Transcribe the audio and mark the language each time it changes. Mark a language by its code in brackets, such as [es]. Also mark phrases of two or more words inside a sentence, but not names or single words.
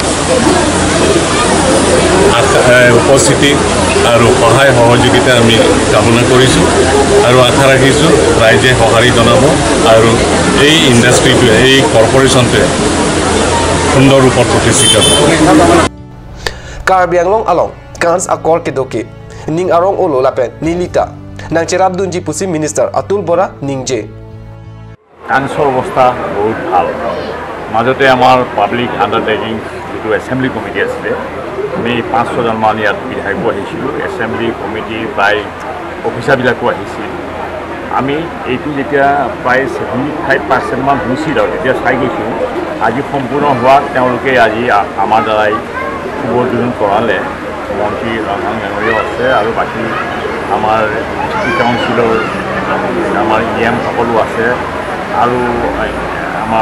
[as] উপস্থিতি আৰু সহায় সহযোগিতা আমি কামনা কৰিছোঁ আৰু আশা ৰাখিছোঁ ৰাইজে সঁহাৰি জনাব আৰু এই ইণ্ডাষ্ট্ৰীটোৱে এই কৰ্পৰেশ্যনটোৱে সুন্দৰ ৰূপত প্ৰতিষ্ঠিত হ'ব [mjw] Karbi Anglong along Kanch akor kedoki ning arong olo lapen nilita nang cherab dunji pusi minister Atul Bora ningje [as] কাঞ্চৰ অৱস্থা বহুত ভাল মাজতে আমাৰ [en] public undertaking [as] যেটো [en] assembly committee [as] আছে আমি 5-6জন মান ইয়াত বিধায়কো আহিছিলোঁ [en] assembly committee [as] প্ৰায় অফিচাৰবিলাকো আহিছিল আমি এইটো যেতিয়া প্ৰায় 75% মান হৈছিল আৰু তেতিয়া চাই গৈছোঁ আজি সম্পূৰ্ণ হোৱাত তেওঁলোকে আজি আমাৰ দ্বাৰাই শুভ উদ্বোধন কৰালে মন্ত্ৰী ৰঞ্জন মেমৰিয়েল আছে আৰু বাকী আমাৰ ডিষ্ট্ৰিক্ট কাউন্সিলৰ আমাৰ EM সকলো আছে আৰু আমাৰ